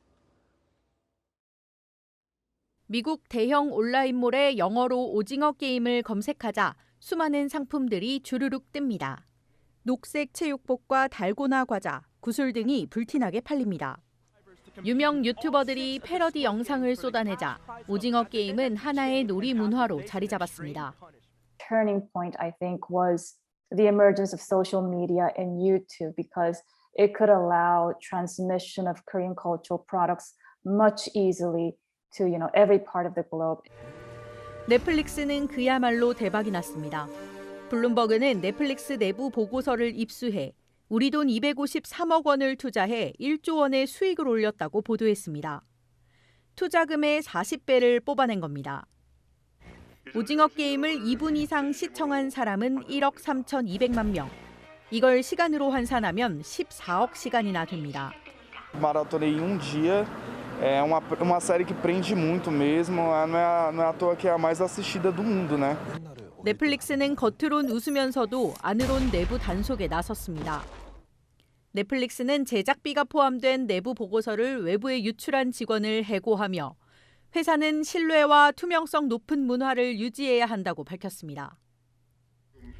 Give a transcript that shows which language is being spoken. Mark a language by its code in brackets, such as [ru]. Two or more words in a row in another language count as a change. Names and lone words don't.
[ko] 미국 대형 온라인몰에 영어로 오징어 게임을 검색하자 수많은 상품들이 주르륵 뜹니다. 녹색 체육복과 달고나 과자, 구슬 등이 불티나게 팔립니다. 유명 유튜버들이 패러디 영상을 쏟아내자 오징어 게임은 하나의 놀이 문화로 자리 잡았습니다. [en] Turning point, I think, was the emergence of social media and YouTube because it could allow transmission of Korean cultural products much easily to, every part of the globe. [ko] 넷플릭스는 그야말로 대박이 났습니다. 블룸버그는 넷플릭스 내부 보고서를 입수해 우리 돈 253억 원을 투자해 1조 원의 수익을 올렸다고 보도했습니다. 투자금의 40배를 뽑아낸 겁니다. 오징어 게임을 2분 이상 시청한 사람은 1억 3,200만 명. 이걸 시간으로 환산하면 14억 시간이나 됩니다. [pt] Maratonei dia. É uma série que prende muito mesmo. Não é à toa que é a mais assistida do mundo, né? [ko] 넷플릭스는 겉으론 웃으면서도 안으론 내부 단속에 나섰습니다. 넷플릭스는 제작비가 포함된 내부 보고서를 외부에 유출한 직원을 해고하며 회사는 신뢰와 투명성 높은 문화를 유지해야 한다고 밝혔습니다.